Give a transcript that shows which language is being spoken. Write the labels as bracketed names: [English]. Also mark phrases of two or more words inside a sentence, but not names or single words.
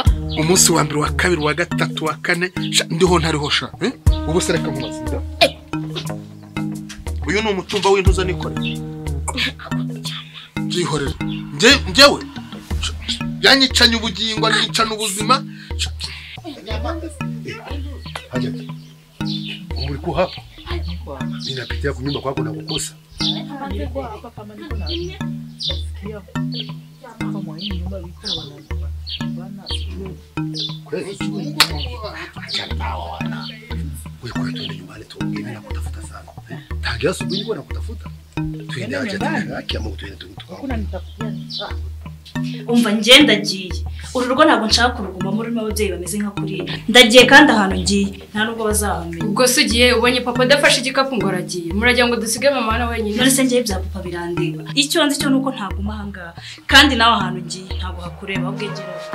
[Kinyarwanda] umunsi wa mbere wa kabiri wa gatatu wa kane ndiho ntariho sha ubu se reka nkubaze uyu ni umutumba w'intuza nikoreye byihorera njyewe yanyicanye ubugingo nicana ubuzima [Swahili] haja umulikuwa hapa ninapitia kwa nyumba kwako na kukosa wewe kwetu ni nyumbani tuongee na kutafuta sana tangia asubuhi nilikuwa nakutafuta tuende acha haki ama tuende tukakuna [Kinyarwanda] umva ngiye ndagiye uru rugo ntabwo nshaka kurugumamo rurimo ababyeyi bameze nka kuriya ndagiye kandi ahantu ngiye nta nubwo bazahamenya ubwo se ugiye ubonye papa adafashe igikapu ngo aragiye muragira ngo dusige mama na wenyine none se ngiye bya papa birandeba icyo nzi cyo nuko ntaguma ahangaha kandi nawe ahantu ngiye ntabwo hakureba ubwegera